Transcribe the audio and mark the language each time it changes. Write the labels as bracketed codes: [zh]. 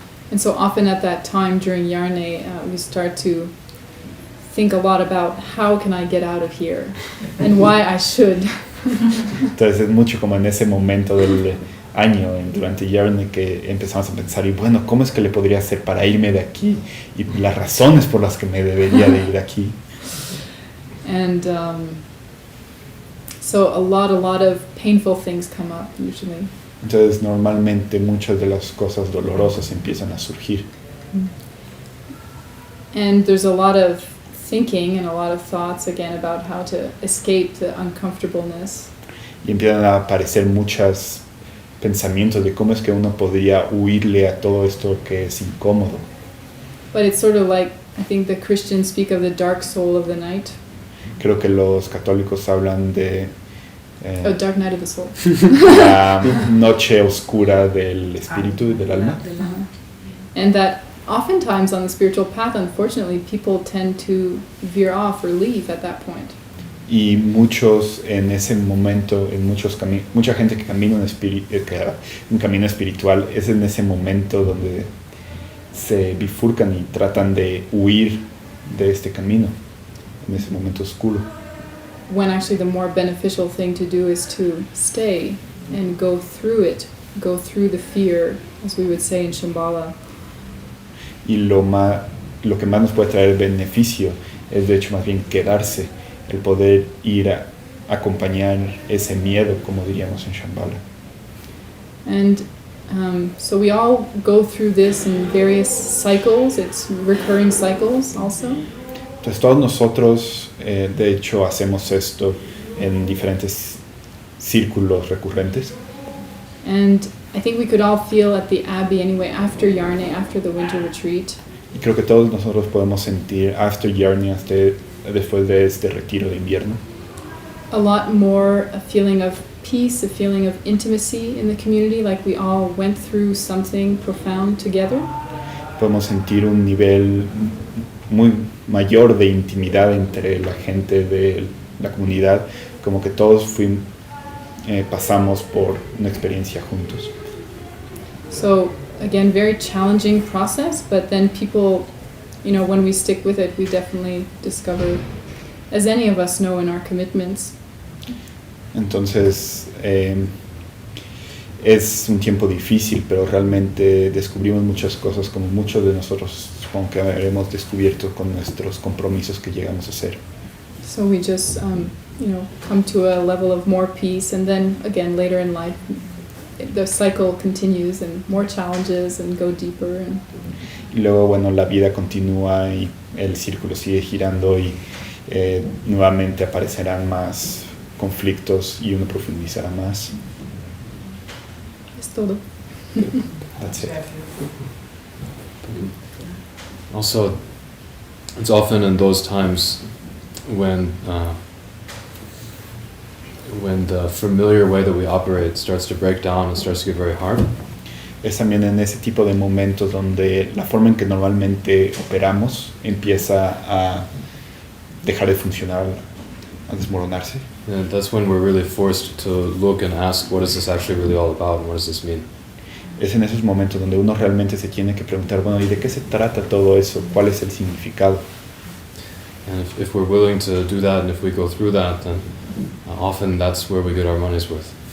[en] And so often at that time during Yarne, we start to think a lot about how can I get out of here and why I should. [es] Entonces es mucho como en ese momento del año, durante Yarne, que empezamos a pensar, y bueno, ¿cómo es que le podría hacer para irme de aquí? Y las razones por las que me debería de ir de aquí. [en] And so a lot of painful things come up usually. [es] Entonces normalmente muchas de las cosas dolorosas empiezan a surgir. [en] And there's a lot of thinking and a lot of thoughts again about how to escape the uncomfortableness. [es] Y empiezan a aparecer muchos pensamientos de cómo es que uno podría huirle a todo esto que es incómodo. [en] But it's sort of like, I think the Christians speak of the dark soul of the night. [es] Creo que los católicos hablan de [en] Dark night of the soul. [es] la noche oscura del espíritu y del alma. [en] And that oftentimes on the spiritual path, unfortunately, people tend to veer off or leave at that point. [es] Y muchos en ese momento, mucha gente que camina un camino espiritual, es en ese momento donde se bifurcan y tratan de huir de este camino, en ese momento oscuro. [en] When actually the more beneficial thing to do is to stay and go through it, go through the fear, as we would say in Shambhala. [es] Y lo que más nos puede traer beneficio es de hecho más bien quedarse, el poder ir a acompañar ese miedo, como diríamos en Shambhala. [en] And so we all go through this in various cycles. It's recurring cycles also. [es] Entonces todos nosotros de hecho hacemos esto en diferentes círculos recurrentes. [en] And I think we could all feel at the Abbey anyway, after Yarne, after the winter retreat, [es] Y creo que todos nosotros podemos sentir [en] after [es] Journey, después de este retiro de invierno, [en] a lot more a feeling of peace, a feeling of intimacy in the community, like we all went through something profound together. [es] podemos sentir un nivel muy mayor de intimidad entre la gente de la comunidad, como que todos pasamos por una experiencia juntos. [en] So again, very challenging process, but then people, when we stick with it, we definitely discover, as any of us know in our commitments, [es] Entonces Es un tiempo difícil, pero realmente descubrimos muchas cosas, como muchos de nosotros supongo que habremos descubierto con nuestros compromisos que llegamos a hacer. [en] So we just, come to a level of more peace, and then again later in life, the cycle continues and more challenges and go deeper. And [es] Y luego, bueno, la vida continúa y el círculo sigue girando y nuevamente aparecerán más conflictos y uno profundizará más. es todo. [en] That's it. Also, it's often in those times when the familiar way that we operate starts to break down and starts to get very hard. [es] Es también en ese tipo de momentos donde la forma en que normalmente operamos empieza a dejar de funcionar, a desmoronarse. And that's when we're really forced to look and ask, what is this actually really all about, and what does this mean? Es en esos momentos donde uno realmente se tiene que preguntar, bueno, ¿y de qué se trata todo eso? ¿Cuál es el significado? [en] And if we're willing to do that, and if we go through that, then often that's where we get our money's worth.